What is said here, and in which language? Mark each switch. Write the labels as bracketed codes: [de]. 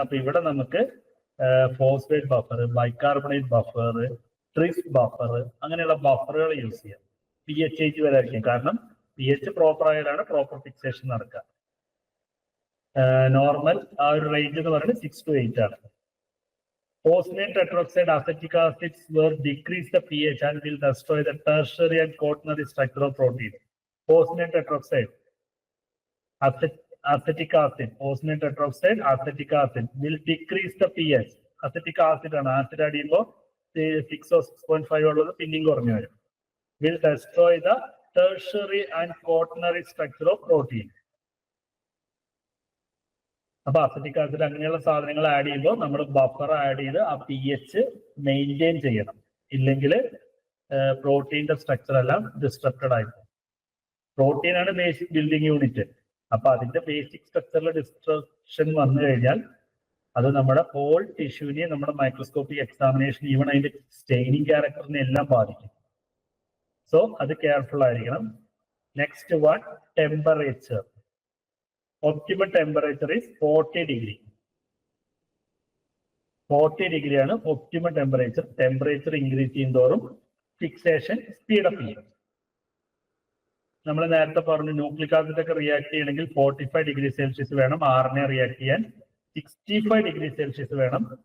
[ml] അപ്പൊ ഇവിടെ നമുക്ക് phosphate buffer, bicarbonate buffer, tris buffer അങ്ങനെയുള്ള ബഫറുകൾ യൂസ് ചെയ്യാം. P H change വരായിരിക്കും. കാരണം P H proper ആയാലാണ് proper fixation നടക്കുക. നോർമൽ ആ ഒരു റേഞ്ച് എന്ന് പറയുന്നത് 6 to 8 ആണ്. [en] Osmium tetroxide acetic acids will decrease the pH and will destroy the tertiary and quaternary structure of protein. Osmium tetroxide, acetic acid, osmium tetroxide, acetic acid will decrease the pH. Acetic acid ആണ്. [ml] Acid add ചെയ്യുമ്പോൾ 6 or 6.5 ഉള്ളത് പിന്നെയും കുറഞ്ഞു വരും. [en] Will destroy the tertiary and quaternary structure of protein. [ml] അപ്പൊ acetic acid അങ്ങനെയുള്ള സാധനങ്ങൾ add ചെയ്യുമ്പോൾ നമ്മൾ ബഫർ ആഡ് ചെയ്ത് ആ പി എച്ച് മെയിൻറ്റെയിൻ ചെയ്യണം. ഇല്ലെങ്കിൽ പ്രോട്ടീന്റെ സ്ട്രക്ചർ എല്ലാം ഡിസ്ട്രപ്റ്റഡ് ആയിപ്പോ. പ്രോട്ടീൻ ആണ് ബേസിക് ബിൽഡിംഗ് യൂണിറ്റ്. അപ്പൊ അതിന്റെ ബേസിക് സ്ട്രക്ചറിൽ ഡിസ്ട്രക്ഷൻ വന്നു കഴിഞ്ഞാൽ അത് നമ്മുടെ ഹോൾ ടിഷ്യൂവിനെ നമ്മുടെ മൈക്രോസ്കോപ്പിക് എക്സാമിനേഷൻ ഈവൻ അതിന്റെ സ്റ്റെയിനിങ് ക്യാരക്ടറിനെ എല്ലാം ബാധിക്കും. സോ അത് കെയർഫുൾ ആയിരിക്കണം. Next one, temperature. [en] Optimal temperature is 40 degree. [ml] 40 degree ആണ് optimal temperature. Temperature increase ചെയ്യുന്നതോറും fixation speed up ചെയ്യും. നമ്മൾ നേരത്തെ പറഞ്ഞു ന്യൂക്ലിക് ആസിഡ് ഒക്കെ റിയാക്ട് ചെയ്യണമെങ്കിൽ 45 ഡിഗ്രി സെൽഷ്യസ് വേണം. RNA റിയാക്ട് ചെയ്യാൻ 65 ഡിഗ്രി സെൽഷ്യസ് വേണം.